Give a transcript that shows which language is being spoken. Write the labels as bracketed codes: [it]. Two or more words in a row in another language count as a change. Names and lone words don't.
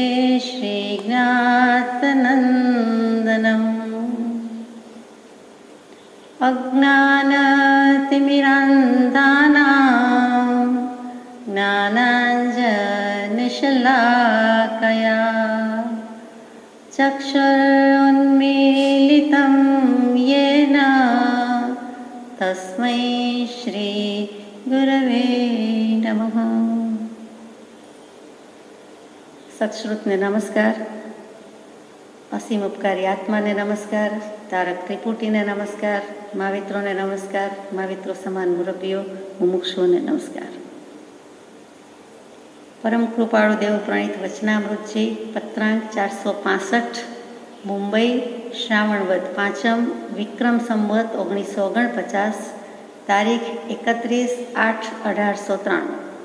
[sa] श्रीज्ञातनन्दनम् अज्ञानतिमिरान्धानां ज्ञानाञ्जनशलाकया चक्षुरुन्मीलितं येन तस्मै श्रीगुरवे नमः। [gu] સત્શ્રુતને નમસ્કાર, અસીમ ઉપકારી આત્માને નમસ્કાર, તારક ત્રિપુટીને નમસ્કાર, મહાવિત્રોને નમસ્કાર, महाविત્રો સમાન મુરબ્બીઓ, મુમુક્ષુઓને નમસ્કાર। પરમ કૃપાળુ દેવ પ્રણીત વચનામૃતજી પત્રાંક 465 મુંબઈ શ્રાવણવદ 5મ વિક્રમ સંવત 1949 તારીખ 31/8/1893।